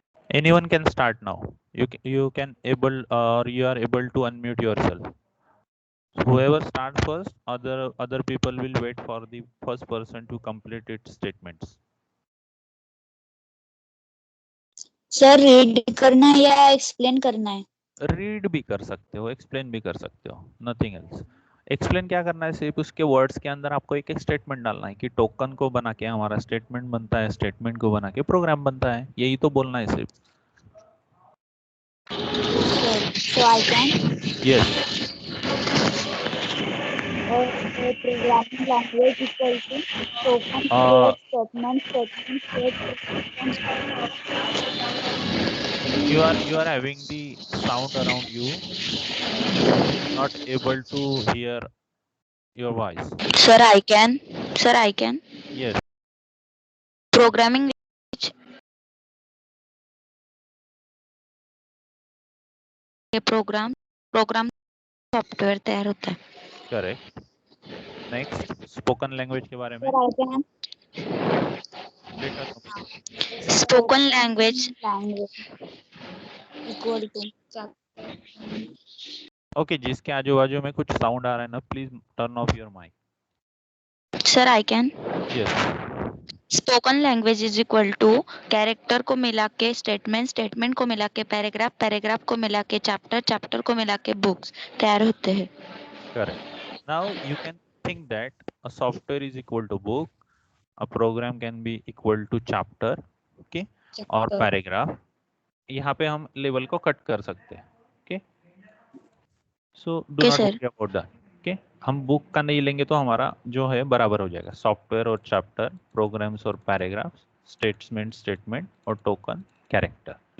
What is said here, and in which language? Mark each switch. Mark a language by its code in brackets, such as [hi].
[en] Anyone can start now. You can able or you are able to unmute yourself. So whoever starts first, other people will wait for the first person to complete its statements. [hi] Sir read करना है या explain करना है? Read भी कर सकते हो, explain भी कर सकते हो, [en] Nothing else. [hi] एक्सप्लेन क्या करना है, सिर्फ उसके वर्ड्स के अंदर आपको एक स्टेटमेंट डालना है कि टोकन को बना के हमारा स्टेटमेंट बनता है, स्टेटमेंट को बना के प्रोग्राम बनता है. यही तो बोलना है सिर्फ. [en] So I can. Yes. Programming language equal to token create statement You are having the sound around you. Not able to hear your voice. Sir, I can. Sir, I can. Yes. [hi] Programming language के program software तैयार होता है. [en] Correct. [hi] Next, spoken language के बारे में. [en] Sir, I can. Let us know. spoken language equal to [hi] okay, जिसके आजू बाजू में कुछ साउंड आ रहा है ना, [en] Please turn off your mic. sir I can yes. Spoken language is equal to [hi] character को मिला के स्टेटमेंट, स्टेटमेंट को मिला के पैराग्राफ, पैराग्राफ को मिला के चैप्टर, चैप्टर को मिला के बुक्स तैयार होते हैं. [en] Correct. Now you can think that a software is equal to book, a program can be equal to chapter, okay, और paragraph. [hi] यहाँ पे हम लेवल को कट कर सकते हैं. [en] okay, so do Okay, not sir. worry about that. [hi] okay, हम book का नहीं लेंगे तो हमारा जो है बराबर हो जाएगा. सॉफ्टवेयर और चैप्टर, प्रोग्राम्स और पैराग्राफ्स, स्टेटमेंट और टोकन, कैरेक्टर.